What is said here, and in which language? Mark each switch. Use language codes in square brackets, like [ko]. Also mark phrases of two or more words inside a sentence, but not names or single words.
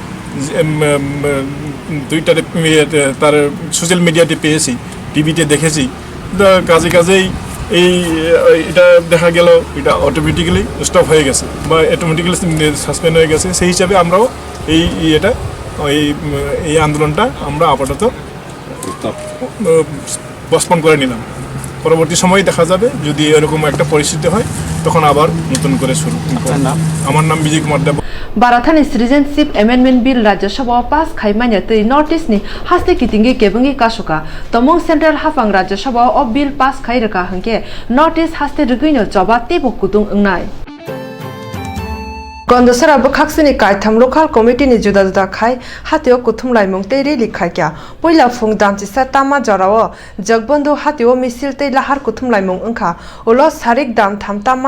[bn] টুইটারে তার সোশ্যাল মিডিয়াতে পেয়েছি টিভিতে দেখেছি তো কাজেই এটা দেখা গেল এটা অটোমেটিক্যালি স্টপ হয়ে গেছে বা অটোমেটিক্যালি সাসপেন্ড হয়ে গেছে সেই হিসাবে আমরাও এই আন্দোলনটা আমরা আপাতত পোস্টপোন করে নিলাম পরবর্তী সময়ে দেখা যাবে যদি এরকম একটা পরিস্থিতি হয় তখন আবার নতুন করে শুরু আমার নাম বিজয় কুমার দেব [trp] Barathani Citizenship Amendment Bill Rajya Sabha Pass Khaimanya Te Notice ni Haste Kitingi Kebungi Kashuka Tomong Central Hafang Rajya Sabha of Bill Pass Khairaka Hangke Notice Haste Ruguino Joba Tebok Kutung Ungnai Gondosara Bukhaksini Kaitam Local Committee ni Juda Juda Khai Hatio Kutumlai Mungte Reli Khaikya Poila Fung Damchi Satama Jarawo Jagbondu Hatio Misil Te Lahar Kutumlai Mung Unka Ulo Sarik Dam Tamtama